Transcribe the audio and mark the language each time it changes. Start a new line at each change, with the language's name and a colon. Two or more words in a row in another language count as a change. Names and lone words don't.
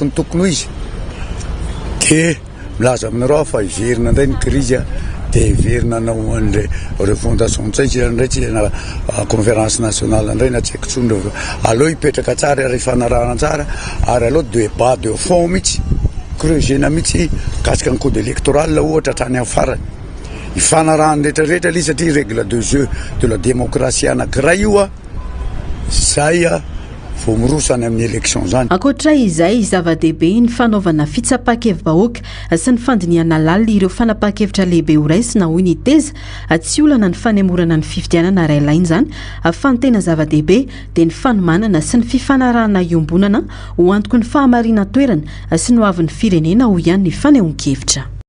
Malagasy: ny tokony ho izy dia milaza aminareo fa hiverina indray ny crise dia hiverina anao an'le refondation tsay ndray tsy na
French: conférence nationale
Malagasy: indray na tsy haiko tsony aleo hipetraka tsara ary hifanarahana tsara ary aleo
French: débat de fond
Malagasy: mihitsy creusena mihitsy kasika ny
French: code électoral
Malagasy: ohatra hatrany amin'ny farany hifanarahany rehetrarehetra ilay satria
French: règle de jeu de la démocratie
Malagasy: anankiray io a zay a vao mirosany amin'ny élection zany ankoatra izay zava-dehibe ny fanaovana fitsapakevy-bahoaka sy ny fandiniana lalina ireo fanapahan-kevitra lehibe ho raisina hoy ny teza tsy olana ny fanemorana ny fifidianana ray lainy zany fa ny tena zava-dehibe dia ny fanomanana sy ny fifanarahana iombonana ho antoko ny fahamarina toerana sy ny hoavin'ny firenena ho ihany ny fanehoan-kevitra.